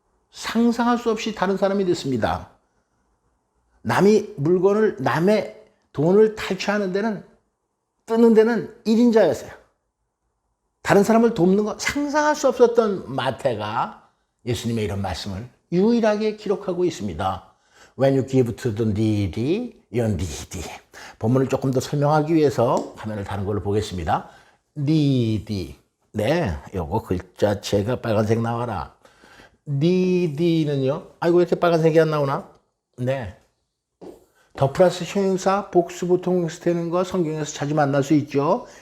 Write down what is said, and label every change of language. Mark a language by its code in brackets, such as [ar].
[ko] 상상할 수 없이 다른 사람이 됐습니다. 남의 물건을, 남의 돈을 탈취하는 데는, 뜨는 데는 1인자였어요. 다른 사람을 돕는 거 상상할 수 없었던 마태가 예수님의 이런 말씀을 유일하게 기록하고 있습니다. [en] When you give to the needy, you're needy. [ko] 본문을 조금 더 설명하기 위해서 화면을 다른 걸로 보겠습니다. [en] needy. [ko] 네, 요거 글자체가 빨간색 나와라. needy는요, 아이고, 왜 이렇게 빨간색이 안 나오나? 네. 더 플러스 형용사 복수 보통에서 되는 거 성경에서 자주 만날 수 있죠.